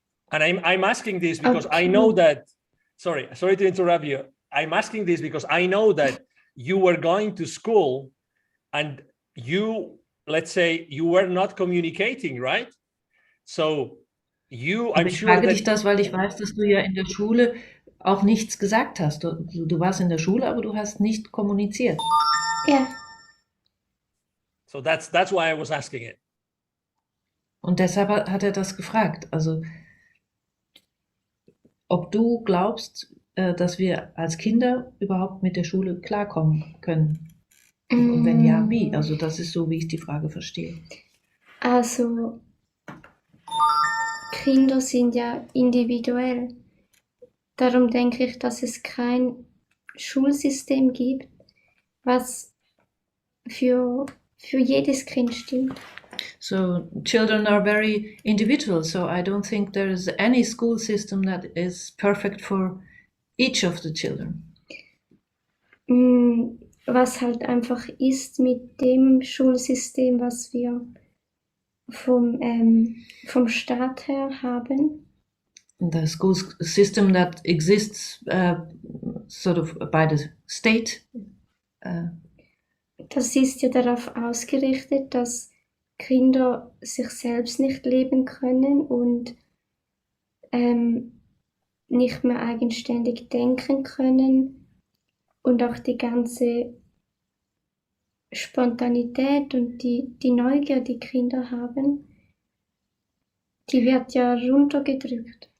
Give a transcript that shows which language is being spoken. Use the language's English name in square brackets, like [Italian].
[English] And I'm asking this because I know that, sorry to interrupt you. I'm asking this because I know that you were going to school and you, let's say, you were not communicating, right? So I'm [German] ich [English] sure [German] frage [English] that [German] dich das, weil ich weiß, dass du ja in der Schule auch nichts gesagt hast. Du warst in der Schule, aber du hast nicht kommuniziert. Ja. [English] So that's why I was asking it. [German] Und deshalb hat er das gefragt. Also, ob du glaubst, dass wir als Kinder überhaupt mit der Schule klarkommen können. Und wenn ja, wie? Also, das ist so, wie ich die Frage verstehe. Also, Kinder sind ja individuell. Darum denke ich, dass es kein Schulsystem gibt, was für jedes Kind stimmt. [English] So children are very individual, so I don't think there is any school system that is perfect for each of the children. [German] Was halt einfach ist mit dem Schulsystem, was wir vom Staat her haben. [English] The school system that exists sort of by the state. [German] Das ist ja darauf ausgerichtet, dass Kinder sich selbst nicht leben können und nicht mehr eigenständig denken können und auch die ganze Spontanität und die Neugier, die Kinder haben, die wird ja runtergedrückt.